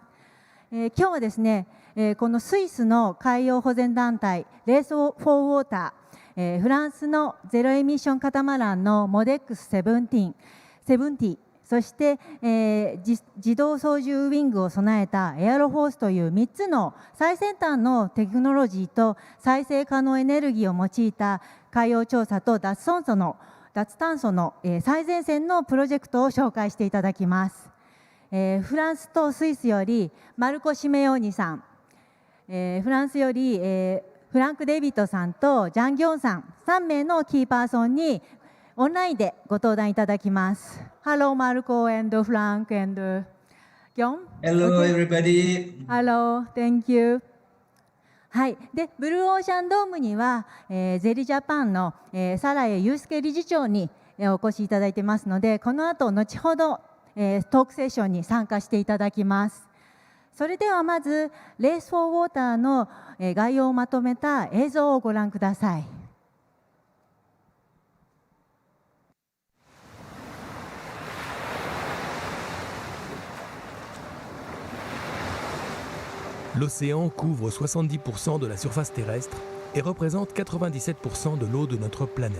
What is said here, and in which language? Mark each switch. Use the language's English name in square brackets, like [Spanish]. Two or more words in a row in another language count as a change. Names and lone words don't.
[Japanese] 今日はですね、このスイスの海洋保全団体レース・フォー・ウォーター、フランスのゼロエミッションカタマランの MODX70、そして、自動操縦ウィングを備えたエアロフォースという3つの最先端のテクノロジーと再生可能エネルギーを用いた海洋調査と脱炭素の最前線のプロジェクトを紹介していただきます。フランスとスイスよりマルコ・シメオーニさん、フランスより、フランク・デイビッドさんとジャン・ギョンさん3名のキーパーソンにオンラインでご登壇いただきます。 [English] Hello, Marco and Frank and Gyeon. Hello, everybody. Hello, thank you. [Japanese] はい、でブルーオーシャンドームには、ゼリジャパンの、サラエ祐介理事長に、お越しいただいてますので、この後後ほど、トークセッションに参加していただきます。それではまずレース・フォー・ウォーターの、概要をまとめた映像をご覧ください。 [French] L'océan couvre 70% de la surface terrestre et représente 97% de l'eau de notre planète.